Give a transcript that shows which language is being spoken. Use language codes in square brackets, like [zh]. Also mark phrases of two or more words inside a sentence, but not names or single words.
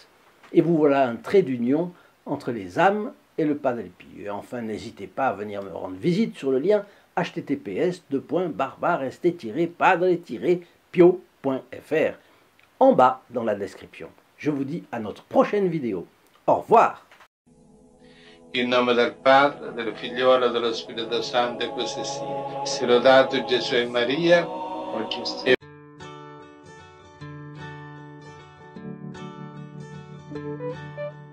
[fr] Et vous voilà un trait d'union entre les âmes et le Padre Pio. Et enfin, n'hésitez pas à venir me rendre visite sur le lien https://reste-padre-pio.fr en bas dans la description. Je vous dis à notre prochaine vidéo. Au revoir. [it] In nome del Padre, del Figliolo e dello Spirito Santo, e così sia. Sia lodato Gesù e Maria, oggi e